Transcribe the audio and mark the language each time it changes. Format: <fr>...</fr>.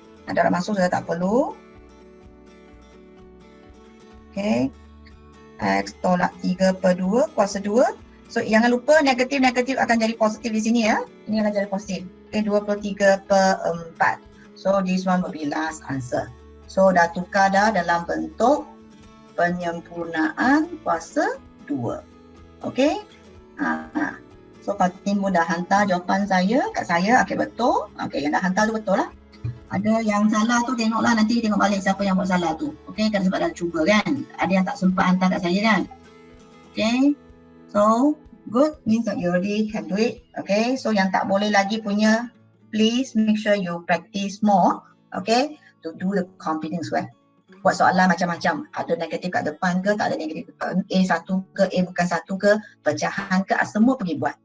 <ms>Darab masuk sudah tak perlu. Okay, X tolak 3/2 kuasa 2. So jangan lupa negatif akan jadi positif di sini ya. Ini akan jadi positif. Okay, 23/4.</ms> <en>So this one will be last answer.</en> <ms>So dah tukar dah dalam bentuk penyempurnaan kuasa 2. Okay. So Fatim pun dah hantar jawapan saya kat saya. Okay, betul. Okay, yang dah hantar tu betul lah. Ada yang salah tu tengoklah, nanti tengok balik siapa yang buat salah tu. Okay, kan sebab dah cuba kan. Ada yang tak sempat hantar kat saya kan.</ms> <en>Okay, so good means that you already can do it.</en> <ms>Okay, so yang tak boleh lagi punya,</ms> <en>please make sure you practice more. Okay, to do the completing square.</en> <ms>Buat soalan macam-macam. Ada negatif kat depan ke, tak ada negatif kat A1 ke, A bukan 1 ke, pecahan ke, semua pergi buat.</ms>